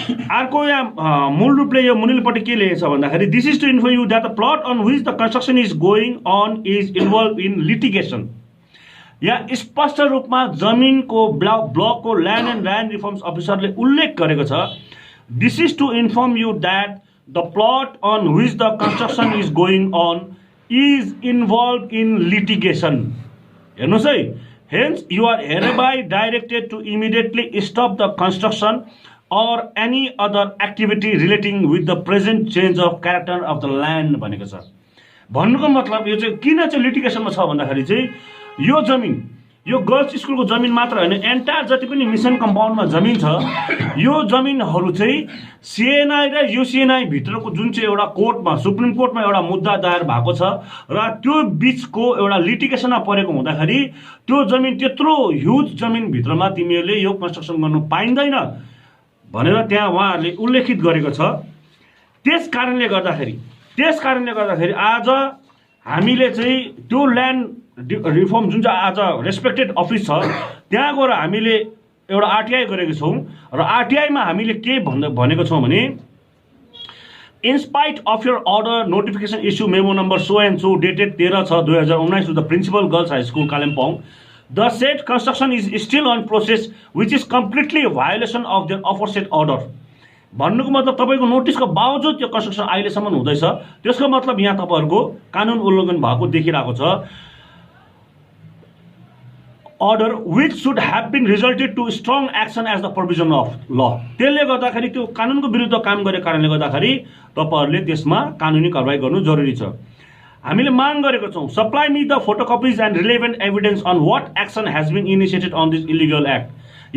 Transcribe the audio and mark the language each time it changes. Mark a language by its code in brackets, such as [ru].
[ne] अर्को यहाँ मूल रूपले यो मुनिल्लोपट्टि के लेखेको छ भन्दाखेरि [en] This is to inform you that the plot on which the construction is going on is involve in litigation. [ne] यहाँ स्पष्ट रूपमा जमिनको ब्लकको ल्यान्ड एन्ड ल्यान्ड रिफर्म्स अफिसरले उल्लेख गरेको छ [en] This is to inform you that the plot on which the construction is going on is involved in litigation. [ne] हेर्नुस् है, [en] hence you are hereby directed to immediately stop the construction or any other activity relating with the present change of character of the land [ne] भनेको छ। भन्नुको मतलब यो चाहिँ किन चाहिँ लिटिगेसनमा छ भन्दाखेरि चाहिँ यो जमिन यो गर्ल्स स्कुलको जमिन मात्र हैन एन्टायर जति पनि मिसन कम्पाउन्डमा जमिन छ यो जमिनहरु चाहिँ CNI र UCNI भित्रको जुन चाहिँ एउटा कोर्टमा सुप्रिम कोर्टमा एउटा मुद्दा दायर भएको छ र त्यो बीचको एउटा लिटिगेसनमा परेको हुँदाखेरि त्यो जमिन त्यत्रो ह्युज जमिन भित्रमा तिमीहरूले यो कन्स्ट्रक्सन गर्नु पाइँदैन भनेर त्यहाँ उहाँहरूले उल्लेखित गरेको छ। त्यस कारणले गर्दाखेरि आज हामीले चाहिँ त्यो ल्यान्ड रिफर्म जुन चाहिँ आज रेस्पेक्टेड अफिस छ त्यहाँ गएर हामीले एउटा आरटीआई गरेको छौँ र आरटीआईमा हामीले के भनेको छौँ भने [en] In spite of your order, notification issue memo number so and so dated 13/6/2019 to the Principal Girls High School, Kalimpong, the said construction is still on process, which is completely a violation of their aforesaid order. [ne] भन्नुको मतलब तपाईँको नोटिसको बावजुद त्यो construction अहिलेसम्म हुँदैछ, त्यसको मतलब यहाँ तपाईँहरूको कानुन उल्लङ्घन भएको देखिरहेको छ। [en] Order which should have been resulted to strong action as the provision of law. [ne] त्यसले गर्दाखेरि त्यो कानुनको विरुद्ध काम गरेको कारणले गर्दाखेरि तपाईहरुले त्यसमा कानुनी कारबाही गर्नु जरुरी छ। हामीले माग गरेको छौं, [en] Supply me the photocopies and relevant evidence on what action has been initiated on this illegal act.